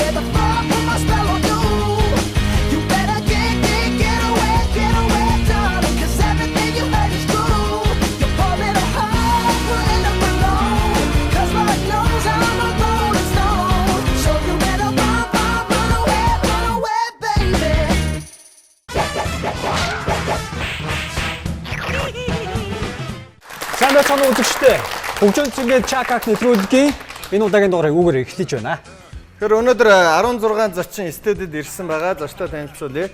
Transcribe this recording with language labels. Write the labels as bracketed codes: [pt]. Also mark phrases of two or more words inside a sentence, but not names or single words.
[en] The fire put my spell on you. You better get away, darling. 'Cause everything you heard is true. Your poor little heart will end up alone. 'Cause Lord knows I'm a rolling stone. So you better run away, baby. [mn] Сайн байцгаана уу үзэгчдээ. Хөгжөөд зингээ Чакак нэвтрүүлгийн энэ удаагийн дугаарыг үүгээр эхлэж байна. Тэгэхээр өнөөдөр 16 зочин студид ирсэн байгаа. Зочтой танилцуулъя.